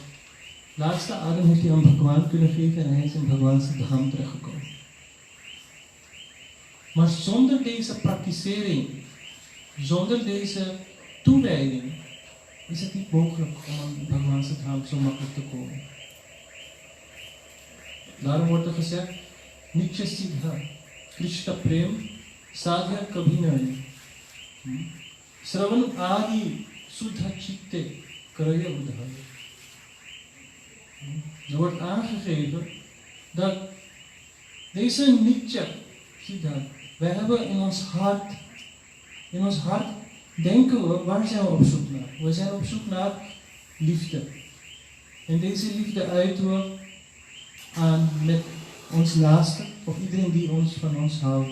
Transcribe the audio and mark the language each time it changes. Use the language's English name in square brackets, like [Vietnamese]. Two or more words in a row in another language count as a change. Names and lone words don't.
[Dutch] Laatste adem heeft hij aan Bhagwan kunnen geven en hij is in Bhagwan's dham terechtgekomen. Maar zonder deze praktisering, zonder deze toewijding, is het niet mogelijk om aan Bhagwan Dham zo makkelijk te komen. Daarom wordt er gezegd, [Bangla] নিত্যসিদ্ধ কৃষ্ণপ্রেম সাধ্য কভু নয়. শ্রবণাদি শুদ্ধচিত্তে করয়ে উদয়. [Dutch] Er wordt aangegeven dat deze [Bangla] নিত্যসিদ্ধ, [Dutch] wij hebben in ons hart denken we, waar zijn we op zoek naar? We zijn op zoek naar liefde. En deze liefde uiten we aan met ons naaste, of iedereen die van ons houdt.